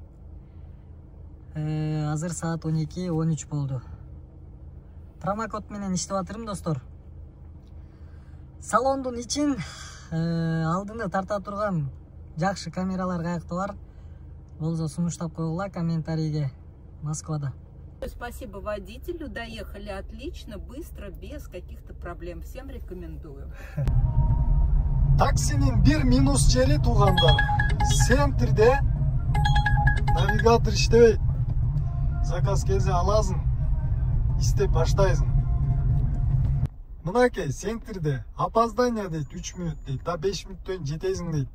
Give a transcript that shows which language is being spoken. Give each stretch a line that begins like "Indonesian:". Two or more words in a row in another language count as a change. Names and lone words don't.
Kyrgyz: Азыр саат 12:13 болду. Промокод менен иштеп атырмын достор. Салондун ичин алдыны тарта турган жакшы камералар каякта бар. Болсо сунуштап койгула комментарийге. Москвада.
Russian: Спасибо водителю, доехали отлично, быстро, без каких-то проблем. Всем рекомендую.
Kyrgyz: Таксинин бир минус жери туугандар. Центрде навигатор иштебейт. Заказ келсе аласың, истеп баштайсың. Мынакей центрде опоздание дейт 3 минут дейт, да 5 минуттөн жетесиң дейт.